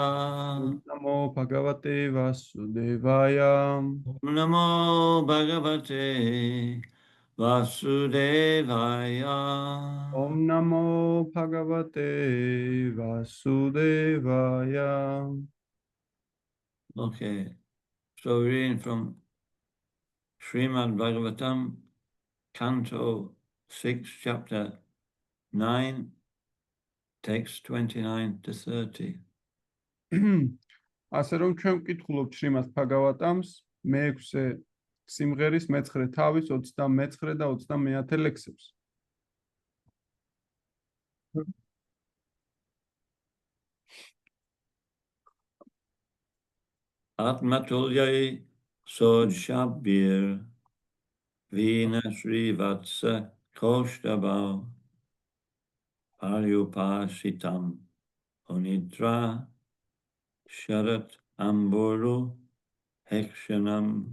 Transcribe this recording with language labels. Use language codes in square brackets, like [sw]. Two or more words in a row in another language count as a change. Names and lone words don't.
[sa] नमो भगवते वासुदेवाय ॐ नमो भगवते वासुदेवाय. ॐ नमो भगवते वासुदेवाय [en] Okay, so we're reading from Srimad Bhagavatam, Canto 6, Chapter 9, text 29 to 30. [ka] ასე რომ ჩვენ ვკითხულობთ შრიმად ბჰაგავატამს მე-6 სიმღერის მე-9 თავის 29 და 30 ლექსებს. [sa] आत्मतुल्यैः षोडशभिर् विना श्रीवत्स कौस्तुभौ पर्युपासितम् उन्निद्र शरद् अम्बुरु हेक्षणम्